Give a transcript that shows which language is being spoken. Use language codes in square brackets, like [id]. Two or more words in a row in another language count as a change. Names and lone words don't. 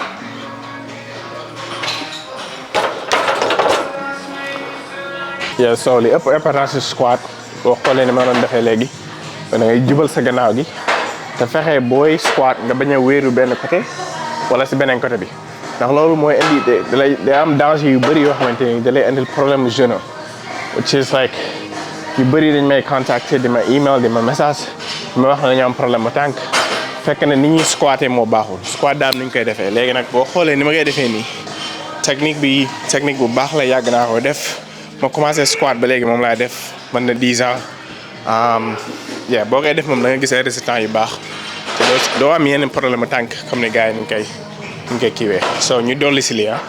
[wo] So li ëpp importance squat boo xoolee ni ma doon defee léegi da ngay jubal sa gannaaw gi te fexe booy squat nga bañ a wéeru benn côté wala si beneen côté bi ndax loolu mooy indi day am danger yu bëri yoo xamante ni da lay indil [fr] problème genou [en] which is like [wo] ñu bëri dañ may contacter di ma email di ma message ma wax la ñu am problème mu tànk fekk na ni ñuy squatter moo baaxul squat daam ni ñu koy defee léegi nag boo xoolee ni ma koy defee nii technique bu baax la yàgg naa ko def ma commencé squat ba léegi moom laa def mën na 10 ans boo koy def moom da nga gis ay résultats yu baax te doo am yenn problème mu tànk comme ni gars yi ñu koy kiiwee so ñu dolli si lii